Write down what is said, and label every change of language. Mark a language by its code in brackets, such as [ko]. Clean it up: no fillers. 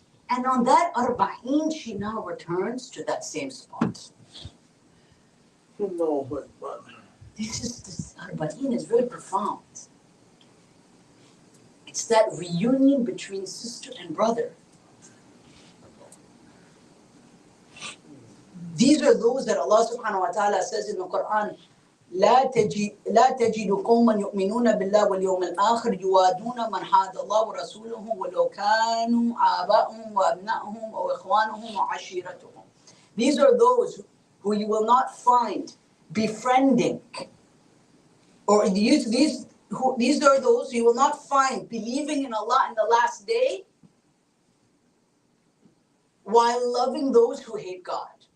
[en] And on that Arbayeen, she now returns to that same spot. This Arbayeen is very profound. It's that reunion between sister and brother. These are those that Allah subhanahu wa ta'ala says in the Quran, [ar] لا تجد قوما يؤمنون بالله واليوم الآخر يوادون من حاد الله ورسوله ولو كانوا آباءهم وأبناءهم أو إخوانهم وعشيرتهم. [en] These are those who you will not find befriending, or these are those you will not find believing in Allah in the last day while loving those who hate God.